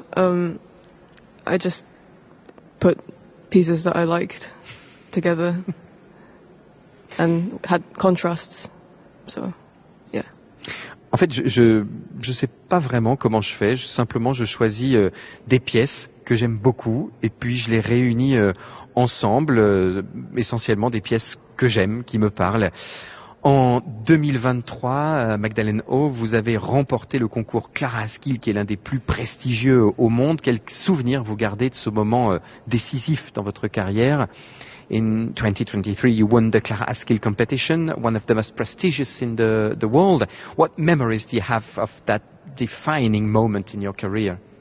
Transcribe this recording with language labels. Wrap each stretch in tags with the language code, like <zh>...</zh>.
<en>I just put pieces that I liked together and had contrasts, so yeah.</en> <fr>En fait, je sais pas vraiment comment je fais. Je choisis des pièces que j'aime beaucoup et puis je les réunis ensemble, essentiellement des pièces que j'aime, qui me parlent. En 2023, Magdalene O, vous avez remporté le concours Clara Askill, qui est l'un des plus prestigieux au monde. Quel souvenir vous gardez de ce moment décisif dans votre carrière?</fr> <en>In 2023, you won the Clara Askill competition, one of the most prestigious in the world. What memories do you have of that defining moment in your career?</en>